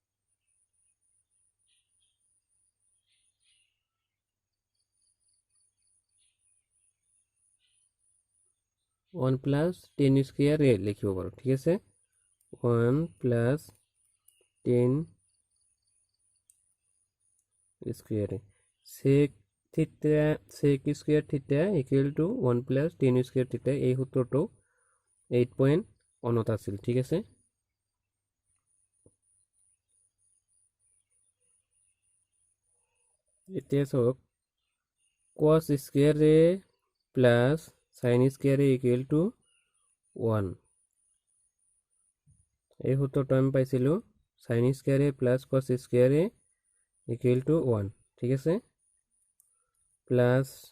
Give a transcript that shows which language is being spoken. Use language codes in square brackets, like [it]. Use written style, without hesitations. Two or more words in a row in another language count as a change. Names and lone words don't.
[en] 1 plus 10 square a [as] লিখিব পারো ঠিক আছে [en] 1 plus 10 square a sec theta sec square theta equal to 1 plus 10 square theta [as] এই সূত্রটো 8.1 আছিল ঠিক আছে এতিয়া চাওক [en] cos square a plus sin square a equal to 1 [as] এই সূত্রটো আমি পাইছিল [en] sin square a plus cos square a equal to 1 [as] ঠিক আছে [en] প্লাস